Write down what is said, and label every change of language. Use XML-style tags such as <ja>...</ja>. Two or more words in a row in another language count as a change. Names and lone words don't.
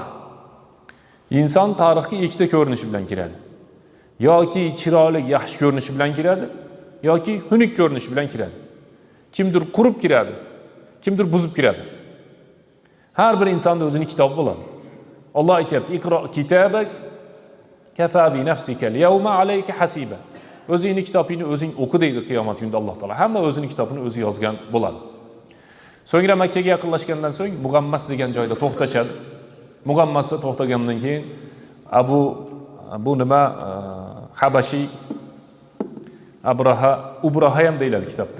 <uz>Inson tarixga ikkita ko'rinishi bilan kiradi. Yoki chiroyli, yaxshi ko'rinishi bilan kiradi, yoki xunuk ko'rinishi bilan kiradi. Kimdir qurib kiradi, kimdir buzib kiradi. Har bir insonda o'zining kitobi bo'ladi. Alloh aytayapti:</uz> <ar>"اقرأ كتابك كفى بنفسك اليوم عليك حسيبا."</ar> <uz>O'zingning kitobingni o'zing o'qi deydi qiyomat kunida Alloh taolo. Hamma o'zining kitobini o'zi yozgan bo'ladi. So'ngra Makkaga yaqinlashgandan so'ng Mug'ammas degan joyda to'xtashadi. Mug'ammasda to'xtagandan keyin bu nima Habashi Ubraha ham deyiladi kitobda.</uz>